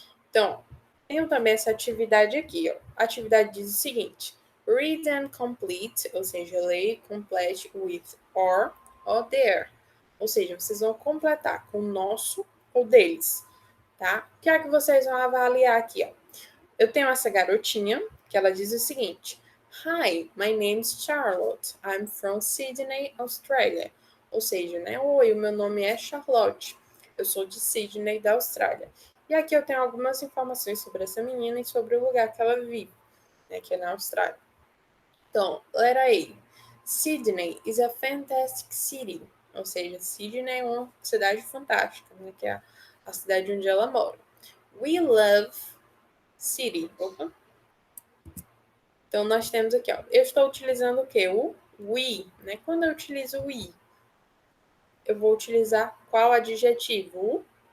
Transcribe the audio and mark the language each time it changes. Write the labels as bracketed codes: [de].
[pt] Então, tenho também essa atividade aqui, ó. A atividade diz o seguinte: [en] read and complete, [pt] ou seja, leia [en] complete with or their. [pt] Ou seja, vocês vão completar com nosso ou deles, tá? O que é que vocês vão avaliar aqui, ó? Eu tenho essa garotinha que ela diz o seguinte: [en] Hi, my name is Charlotte. I'm from Sydney, Australia. [pt] Ou seja, né? Oi, o meu nome é Charlotte. Eu sou de Sydney, da Austrália. E aqui eu tenho algumas informações sobre essa menina e sobre o lugar que ela vive, né, que é na Austrália. Então, letra A. [en] Sydney is a fantastic city. [pt] Ou seja, Sydney é uma cidade fantástica, né, que é a cidade onde ela mora. [en] We love city. [pt] Opa. Então, nós temos aqui, ó. Eu estou utilizando o quê? O we, né? Quando eu utilizo o we, eu vou utilizar qual adjetivo?